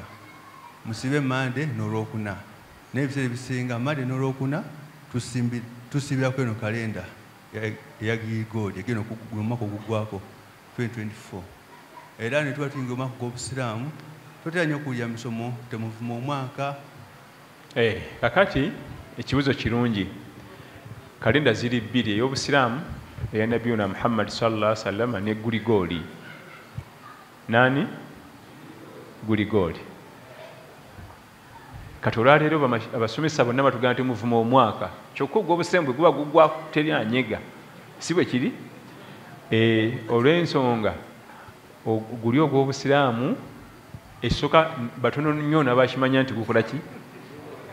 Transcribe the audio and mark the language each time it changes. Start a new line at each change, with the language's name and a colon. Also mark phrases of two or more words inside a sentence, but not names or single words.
Ganda: Musibe Mande n'Olwokuna. N'ebiseera ebisinga Mande n'Olwokuna tusibira kweno kalenda ya Gigoli egeno kugula omwaka ogugwako 2024. Era ne tuba tuyingira omwaka gw'Obusiraamu, totera nnyo okuwulira misomo temuvuma omwaka. Kakati ekibuzo kirungi. Kalenda ziri 2, ey'Obusiraamu eya Nabiyuna Muhammad
Arabic: صلى الله عليه وسلم
Ganda: ne Gurigoli. Nani? Gurigoli. Kati olwaleero abasomesa bonna batugamba nti muvuma omwaka, kyokka ogw'Obusiraamu bwe guba gugwa teri anyega, si bwe kiri? Olw'ensonga guli ogw'Obusiraamu esooka batono nnyo n'abakimanya nti gukola ki?